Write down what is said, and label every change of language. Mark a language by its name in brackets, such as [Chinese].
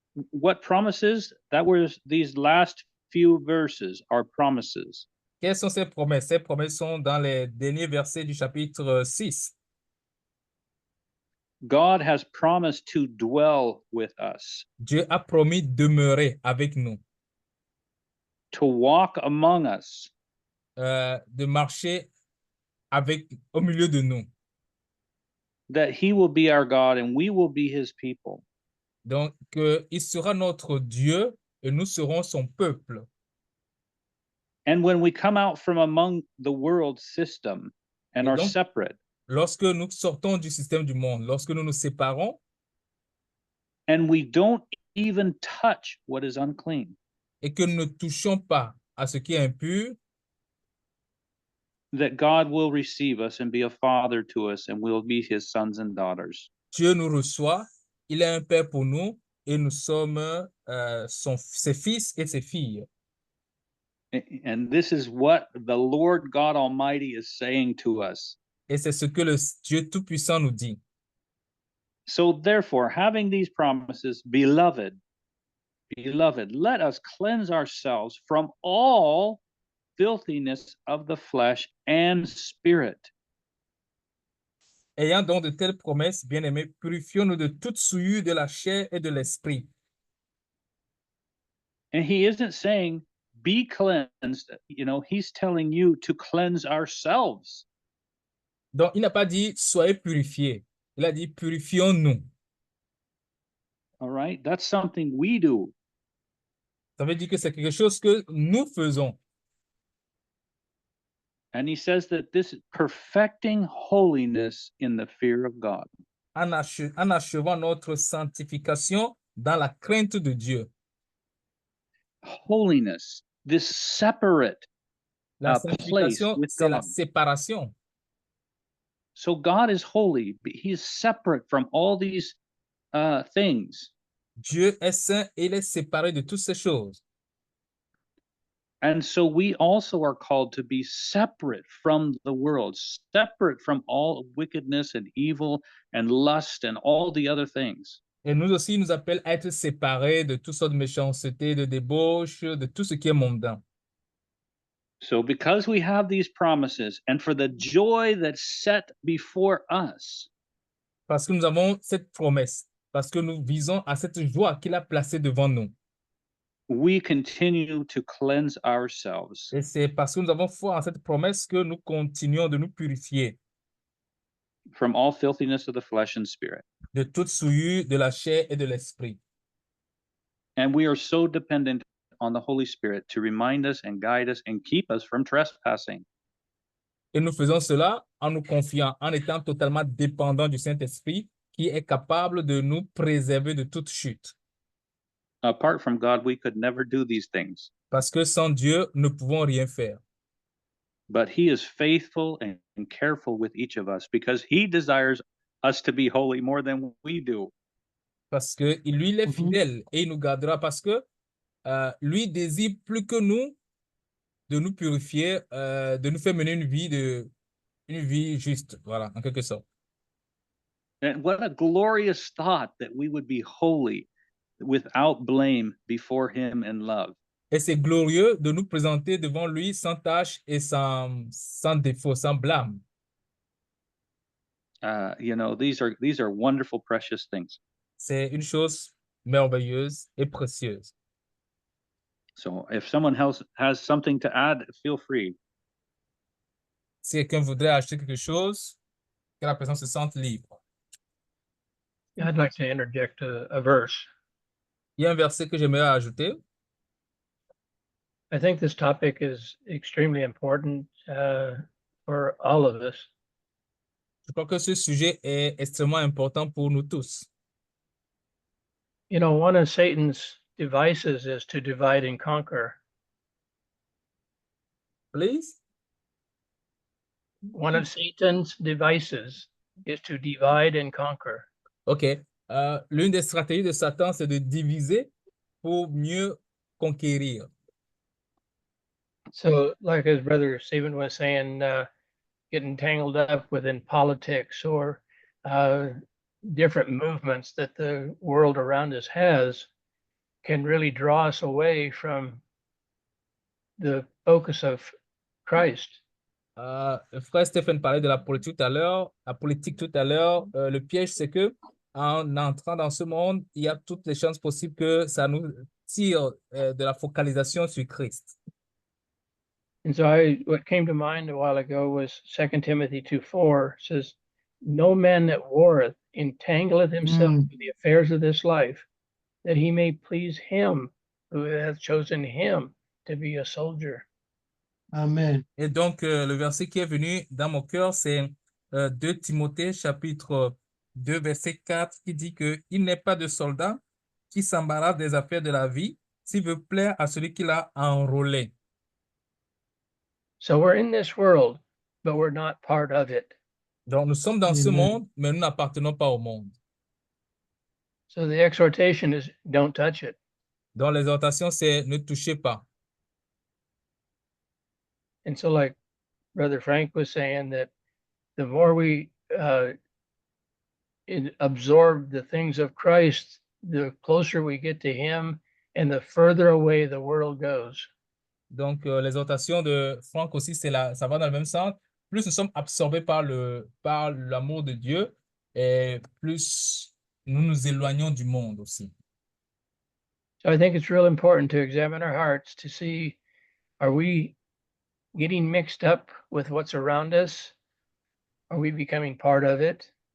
[English] what promises? That was these last few verses are promises. [French] quelles sont ces promesses? Ces promesses sont dans les derniers versets du chapitre 6. [English] God has promised to dwell with us, [French] Dieu a promis demeurer avec nous, [English] to walk among us, [French] de marcher au milieu de nous. [English] that he will be our God and we will be his people. [French] Donc, il sera notre Dieu et nous serons son peuple. [English] And when we come out from among the world system and [French] Et [English] are [French] donc, [English] separate, [French] lorsque nous sortons du système du monde, lorsque nous nous séparons [English] and we don't even touch what is unclean, [French] et que nous ne touchons pas à ce qui est impur, [English] that God will receive us and be a father to us and we'll be his sons and daughters. [French] Dieu nous reçoit, il est un père pour nous et nous sommes ses fils et ses filles. [English] And this is what the Lord God Almighty is saying to us. [French] Et c'est ce que le Dieu Tout-Puissant nous dit. [English] So therefore, having these promises, beloved, let us cleanse ourselves from all filthiness of the flesh and spirit. [French] Ayant donc de telles promesses, bien-aimés, purifions-nous de toute souillure de la chair et de l'esprit. [English] And he isn't saying, be cleansed. You know, he's telling you to cleanse ourselves. [French] Donc, il n'a pas dit soyez purifiés. Il a dit purifions-nous. [English] All right. That's something we do. [French] Ça veut dire que c'est quelque chose que nous faisons. [English] And he says that this is perfecting holiness in the fear of God. [French] En achevant notre sanctification dans la crainte de Dieu. [English] Holiness, this separate [French] La [English] place [French] sanctification, [English] with [French] c'est la [English] God. [French] séparation. [English] So God is holy. He is separate from all these things. [French] Dieu est saint et il est séparé de toutes ces choses. [English] And so we also are called to be separate from the world, separate from all wickedness and evil and lust and all the other things. [French] Et nous aussi, il nous appelle à être séparés de toutes sortes de méchanceté, de débauche, de tout ce qui est mondain. [English] So because we have these promises and for the joy that's set before us, [French] Parce que nous avons cette promesse, parce que nous visons à cette joie qu'il a placée devant nous. [English] we continue to cleanse ourselves [French] Et c'est parce que nous avons foi en cette promesse que nous continuons de nous purifier [English] from all filthiness of the flesh and spirit. [French] de toute souillure de la chair et de l'esprit. [English] And we are so dependent on the Holy Spirit to remind us and guide us and keep us from trespassing. [French] Et nous faisons cela en nous confiant, en étant totalement dépendants du Saint-Esprit qui est capable de nous préserver de toute chute. [English] Apart from God, we could never do these things. [French] Parce que sans Dieu, nous ne pouvons rien faire. [English] But he is faithful and careful with each of us because he desires us to be holy more than we do. [French] Parce que lui, il est fidèle et il nous gardera parce que lui désire plus que nous de nous purifier, de nous faire mener une vie juste, voilà, en quelque sorte. [English] And what a glorious thought that we would be holy without blame before him in love. [French] Et c'est glorieux de nous présenter devant lui sans tâche et sans défaut, sans blâme. [English] You know, these are wonderful, precious things. [French] C'est une chose merveilleuse et précieuse. [English] So if someone else has something to add, feel free. [French] Si quelqu'un voudrait acheter quelque chose, que la personne se sente libre. [English] Yeah, I'd like to interject a verse. [French] Il y a un verset que j'aimerais ajouter. [English] I think this topic is extremely important for all of us. [French] Je crois que ce sujet est extrêmement important pour nous tous. [English] You know, one of Satan's devices is to divide and conquer. Please? One of Satan's devices is to divide and conquer. OK. [French] L'une des stratégies de Satan, c'est de diviser pour mieux conquérir. [English] So, like his brother Stephen was saying, getting tangled up within politics or different movements that the world around us has can really draw us away from the focus of Christ. [French] Le frère Stephen parlait de la politique tout à l'heure. La politique tout à l'heure, le piège, c'est que en entrant dans ce monde, il y a toutes les chances possibles que ça nous tire de la focalisation sur Christ. [English] And so what came to mind a while ago was 2 Timothy 2:4 says, "No man that warreth entangleth himself in the affairs of this life, that he may please him who hath chosen him to be a soldier." Amen. [French] Et donc, le verset qui est venu dans mon cœur, c'est 2 Timothée, chapitre 2, verset 4, qui dit qu'il n'est pas de soldat qui s'embarrasse des affaires de la vie, s'il veut plaire à celui qui l'a enrôlé. [English] So we're in this world, but we're not part of it. [French] Donc, nous sommes dans ce [English] Amen. [French] monde, mais nous n'appartenons pas au monde. [English] So the exhortation is don't touch it. [French] Donc, l'exhortation, c'est ne touchez pas. [English] And so, like Brother Frank was saying, that the more we absorb the things of Christ, the closer we get to him and the further away the world goes. [French] Donc, l'exhortation de Franck aussi, ça va dans le même sens. Plus nous sommes absorbés par l'amour de Dieu, et plus nous nous éloignons du monde aussi. [English] So I think it's real important to examine our hearts to see, are we getting mixed up with what's around us? Are we becoming part of it?